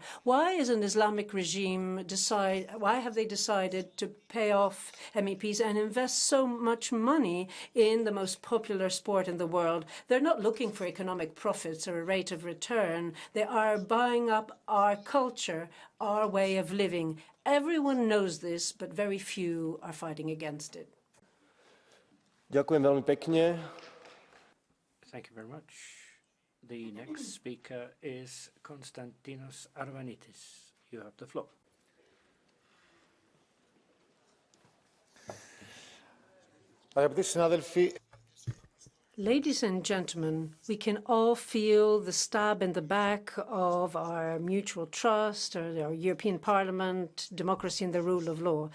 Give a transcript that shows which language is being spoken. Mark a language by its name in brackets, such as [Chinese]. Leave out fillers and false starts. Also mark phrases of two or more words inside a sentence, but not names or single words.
[English] Why is an Islamic regime why have they decided to pay off MEPs and invest so much money in the most popular sport in the world? They're not looking for economic profits or a rate of return. They are buying up our culture, our way of living. Everyone knows this, but very few are fighting against it. [Slovak] Ďakujem veľmi pekne. [English] Thank you very much. The next speaker is Konstantinos Arvanitis. You have the floor. [Greek] Αγαπητοί συνάδελφοι, [English] Ladies and gentlemen, we can all feel the stab in the back of our mutual trust, or our European Parliament, democracy and the rule of law.